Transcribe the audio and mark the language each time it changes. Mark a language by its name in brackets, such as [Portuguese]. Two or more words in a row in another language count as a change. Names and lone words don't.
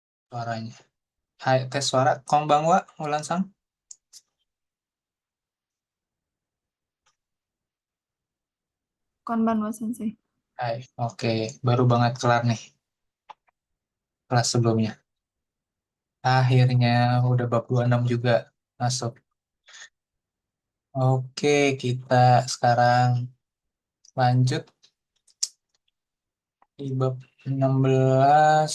[Indonesian] Suaranya. Hai, tes suara. [Japanese] こんばんは、ウランさん. こんばんは、先生。 [Indonesian] Hai, oke. Baru banget kelar nih kelas sebelumnya. Akhirnya udah bab 26 juga masuk. Oke, kita sekarang lanjut di bab 16.